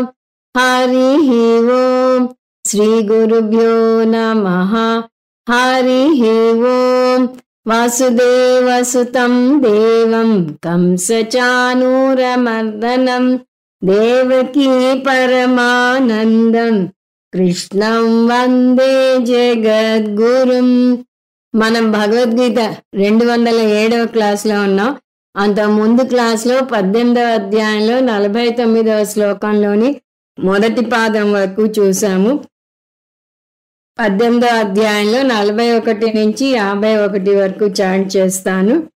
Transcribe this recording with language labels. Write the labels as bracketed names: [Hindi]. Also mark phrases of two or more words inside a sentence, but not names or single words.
[Sanskrit] हरिः ओम् श्रीगुरुभ्यो नमः। हरिः ओम् वासुदेवसुतं देवं कंसचाणूरमर्दनं देवकी परमानन्दं కృష్ణం వందే జగద్గురుం. [Telugu] మనం భగవద్గీత 207వ క్లాస్లో ఉన్నాం. అంత ముందు క్లాస్లో 18వ అధ్యాయంలో 49వ శ్లోకంలోని మొదటి పాదం వరకు చూసాము. 18వ అధ్యాయంలో 41 నుంచి 51 వరకు చాంట్ చేస్తాను.